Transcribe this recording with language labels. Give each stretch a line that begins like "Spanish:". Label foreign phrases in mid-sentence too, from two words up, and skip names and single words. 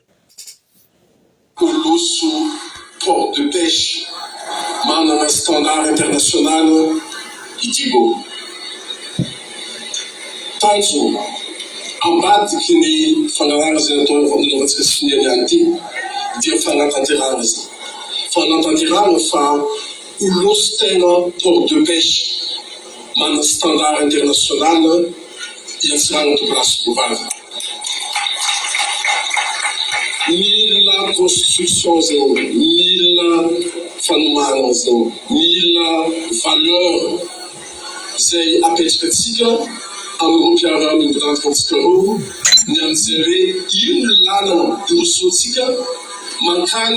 Malagasy: Colosso
French: port de pêche
Malagasy: manana
French: standard international
Malagasy: idigo tanjo ambadiky ny fanarahana zay atao fanaovantsika sy finiany ihany ty dia fanatanterahana zay fanatanterahana fa Colosso tena
French: port de pêche
Malagasy: manana
French: standard international
Malagasy: iatsirana to place Bovary mila construction zao mila fanomana zao mila valeur zay apetrakatsika amin'ny mpiara mimpirantikantsika roa ny amizare ino lalana irosotsika mankany